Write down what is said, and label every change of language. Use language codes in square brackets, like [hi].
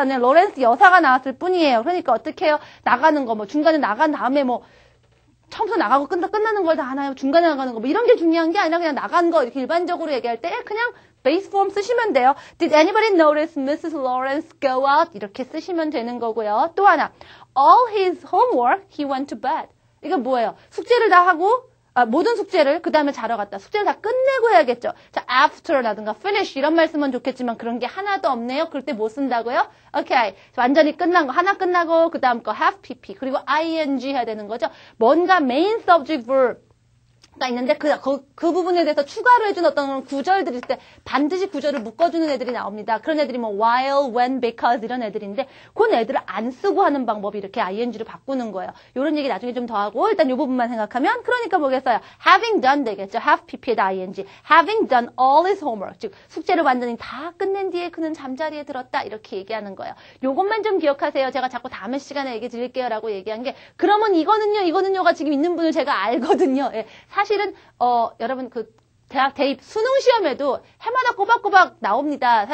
[ko] 그냥 로렌스 여사가 나왔을 뿐이에요. 그러니까 어떻게 해요? 나가는 거 뭐 중간에 나간 다음에 뭐 처음부터 나가고 끝나는 걸 다 하나요? 중간에 나가는 거 뭐 이런 게 중요한 게 아니라 그냥 나간 거 이렇게 일반적으로 얘기할 때 그냥 base form 쓰시면 돼요. [en] Did anybody notice Mrs. Lawrence go out? [ko] 이렇게 쓰시면 되는 거고요. [en] 또 하나, all his homework, he went to bed. [ko] 이게 뭐예요? 숙제를 다 하고 모든 숙제를 그 다음에 자러 갔다. 숙제를 다 끝내고 해야겠죠. 자, after라든가 finish 이런 말 쓰면 좋겠지만 그런 게 하나도 없네요. 그럴 때 뭐 쓴다고요? 오케이. 완전히 끝난 거 하나 끝나고 그 다음 거 have pp 그리고 ing 해야 되는 거죠. 뭔가 main subject verb 가 있는데 그 부분에 대해서 추가로 해준 어떤 구절들이 있을 때 반드시 구절을 묶어주는 애들이 나옵니다. 그런 애들이 뭐 while, when, because 이런 애들인데 그 애들을 안 쓰고 하는 방법이 이렇게 ing를 바꾸는 거예요. 이런 얘기 나중에 좀 더 하고 일단 이 부분만 생각하면 그러니까 뭐겠어요? having done 되겠죠. have pp에다 ing. [en] having done all his homework. [ko] 즉 숙제를 완전히 다 끝낸 뒤에 그는 잠자리에 들었다. 이렇게 얘기하는 거예요. 요것만 좀 기억하세요. 제가 자꾸 다음 시간에 얘기 드릴게요 라고 얘기한 게 그러면 이거는요가 지금 있는 분을 제가 알거든요. 예. 사실은 여러분 대학 대입 수능 시험에도 해마다 꼬박꼬박 나옵니다.